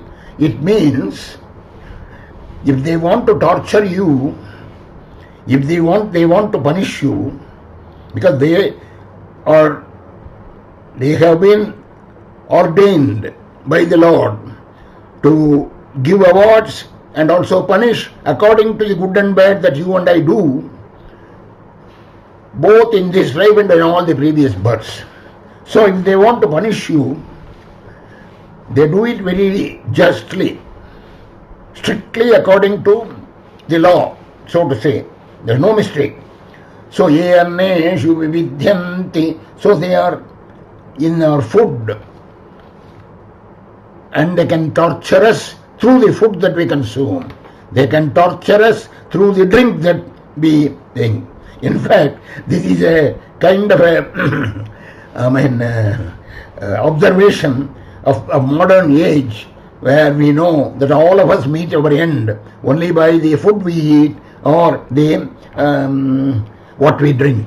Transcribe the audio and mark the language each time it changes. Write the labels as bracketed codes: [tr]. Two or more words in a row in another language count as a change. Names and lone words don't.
[en] It means, if they want to torture you, if they want to punish you, because they have been ordained by the Lord to give awards and also punish according to the good and bad that you and I do, both in this life and in all the previous births. So if they want to punish you, they do it very justly, strictly according to the law, so to say. There is no mistake. So [sa] ये अन्नेषु विविध्यन्ति. [en] So they are in our food, and they can torture us through the food that we consume. They can torture us through the drink that we drink. In fact, this is a kind of a observation of modern age, where we know that all of us meet our end only by the food we eat or the what we drink.